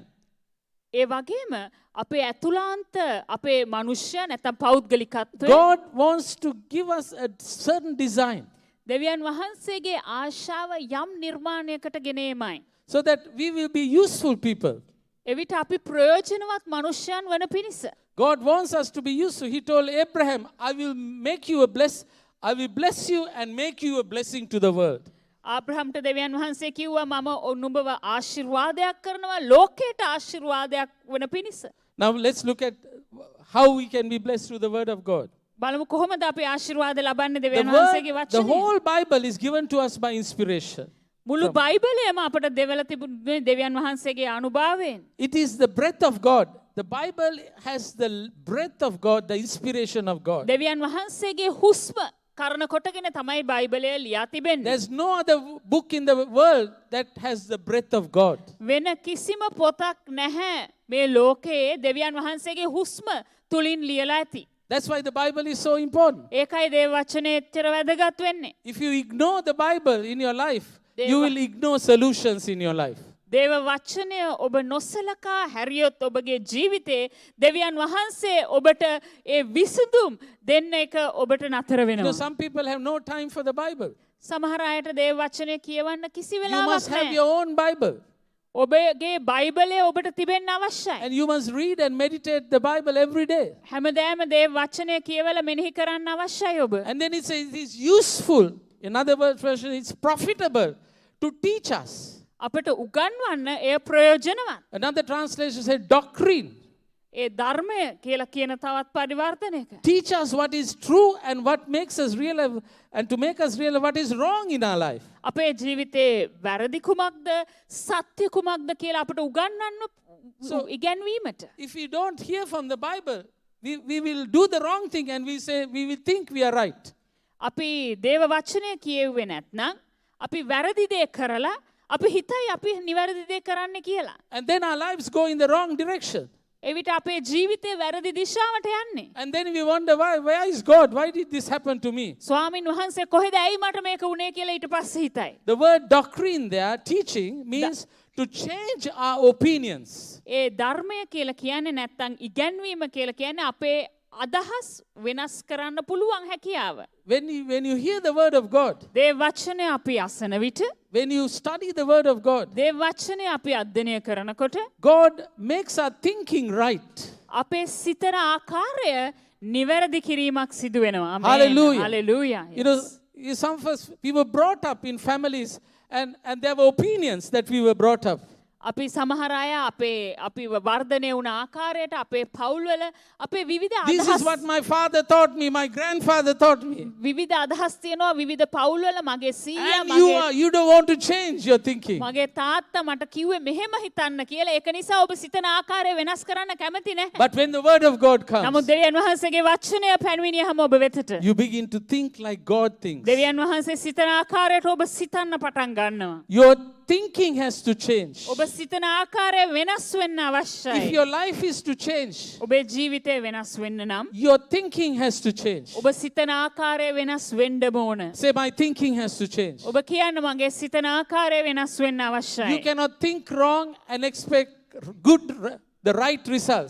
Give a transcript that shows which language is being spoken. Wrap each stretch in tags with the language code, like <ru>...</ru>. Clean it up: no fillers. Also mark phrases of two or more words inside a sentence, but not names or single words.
<si>ඒ වගේම අපේ ඇතුළාන්ත අපේ මනුෂ්‍ය නැත්නම් පෞද්ගලිකත්වය</si> <en>God wants to give us a certain design.</en> <si>දෙවියන් වහන්සේගේ ආශාව යම් නිර්මාණයකට ගෙනීමයි.</si> <en>So that we will be useful people.</en> <si>එවිට අපි ප්‍රයෝජනවත් මනුෂ්‍යයන් වන පිණිස.</si> <en>God wants us to be useful. He told Abraham, I will bless you and make you a blessing to the world.</en> <si>ආබ්‍රහම්ට දෙවියන් වහන්සේ කිව්වා මම නුඹව ආශිර්වාදයක් කරනවා ලෝකයට ආශිර්වාදයක් වන පිණිස.</si> <en>Now let's look at how we can be blessed through the word of God.</en> <si>බලමු කොහොමද අපි ආශිර්වාද ලබන්නේ දෙවියන් වහන්සේගේ වචනයෙන්.</si> <en>The whole Bible is given to us by inspiration.</en> <si>මුළු බයිබලයම අපට දෙවලා තිබුණේ දෙවියන් වහන්සේගේ අනුභවයෙන්.</si> <en>It is the breath of God. The Bible has the breath of God, the inspiration of God.</en> <si>දෙවියන් වහන්සේගේ හුස්ම කරන කොටගෙන තමයි බයිබලය ලියා තිබෙන්නේ.</si> <en>There's no other book in the world that has the breath of God.</en> <si>වෙන කිසිම පොතක් නැහැ මේ ලෝකයේ දෙවියන් වහන්සේගේ හුස්ම තුලින් ලියලා ඇති.</si> <en>That's why the Bible is so important.</en> <si>ඒකයි දේව වචනේ එච්චර වැදගත් වෙන්නේ.</si> <en>If you ignore the Bible in your life, you will ignore solutions in your life.</en> <si>දේව වචනය ඔබ නොසලකා හැරියොත් ඔබගේ ජීවිතේ දෙවියන් වහන්සේ ඔබට ඒ විසඳුම් දෙන්න එක ඔබට නතර වෙනවා.</si> <en>Some people have no time for the Bible.</en> <si>සමහර අයට දේව වචනය කියවන්න කිසි</si> <en>You</en> <si>වෙලාවක්</si> <en>must have</en> <si>නැහැ.</si> <en>your own Bible.</en> <si>ඔබගේ බයිබලය ඔබට තිබෙන්න අවශ්‍යයි.</si> <en>And you must read and meditate the Bible every day.</en> <si>හැමදාම දේව වචනය කියවලා මෙනෙහි කරන්න අවශ්‍යයි ඔබ.</si> <en>And then it says it is useful. In other words, it's profitable to teach us.</en> <si>අපට උගන්වන්න එය ප්‍රයෝජනවත්.</si> <en>Another translation said doctrine.</en> <si>ඒ ධර්මය කියලා කියන තවත් පරිවර්තනයක.</si> <en>Teach us what is true and what makes us realize and to make us realize what is wrong in our life.</en> <si>අපේ ජීවිතේ වැරදි කුමක්ද සත්‍ය කුමක්ද කියලා අපට උගන්වන්න ඉගැන්වීමට.</si> <en>If we don't hear from the Bible, we will do the wrong thing and we will think we are right.</en> <si>අපි දේව වචනය කියෙව්වේ නැත්නම් අපි වැරදි දේ කරලා අපි හිතයි අපි නිවැරදි දේ කරන්න කියලා.</si> <en>And then our lives go in the wrong direction.</en> <si>එවිට අපේ ජීවිතේ වැරදි දිශාවට යන්නේ.</si> <en>And then we wonder why is God? Why did this happen to me?</en> <si>ස්වාමින් වහන්සේ කොහෙද ඇයි මට මේක වුනේ කියලා ඊට පස්සේ හිතයි.</si> <en>The word doctrine there, teaching, means to change our opinions.</en> <si>ඒ ධර්මය කියලා කියන්නේ නැත්නම් ඉගැන්වීම කියලා කියන්නේ අපේ අදහස් වෙනස් කරන්න පුළුවන් හැකියාව.</si> <en>When you hear the word of God,</en> <si>දේව වචනය අපි අසන විට</si> <en>when you study the word of God,</en> <si>දේව වචනය අපි අධ්‍යයනය කරනකොට</si> <en>God makes our thinking right.</en> <si>අපේ සිතන ආකාරය නිවැරදි කිරීමක් සිදු වෙනවා. ආමේන්.</si> <en>Hallelujah. Hallelujah. You know, some of us, we were brought up in families and there were opinions that we were brought up.</en> <si>අපි සමහර අය අපි වර්ධනය වුණ ආකාරයට අපේ පවුල්වල අපේ විවිධ</si> <en>This is what my father taught me, my grandfather taught me.</en> <si>විවිධ අදහස් තියෙනවා විවිධ පවුල්වල මගේ සීයා</si> <en>And you don't want to change your thinking.</en> <si>මගේ තාත්තා මට කිව්වේ මෙහෙම හිතන්න කියලා. ඒක නිසා ඔබ සිතන ආකාරය වෙනස් කරන්න කැමති නැහැ.</si> <en>But when the word of God comes,</en> <si>නමුත් දෙවියන් වහන්සේගේ වචනය පැනවිනියහම ඔබ වෙතට</si> <en>you begin to think like God thinks.</en> <si>දෙවියන් වහන්සේ සිතන ආකාරයට ඔබ සිතන්න පටන් ගන්නවා.</si> <en>Your thinking has to change.</en> <si>ඔබ සිතන ආකාරය වෙනස් වෙන්න අවශ්‍යයි.</si> <en>If your life is to change,</en> <si>ඔබේ ජීවිතය වෙනස් වෙන්න නම්</si> <en>your thinking has to change.</en> <si>ඔබ සිතන ආකාරය වෙනස් වෙන්නම ඕන.</si> <en>Say, my thinking has to change.</en> <si>ඔබ කියන්න මගේ සිතන ආකාරය වෙනස් වෙන්න</si> <en>You</en> <si>අවශ්‍යයි.</si> <en>cannot think wrong and expect the right results.</en>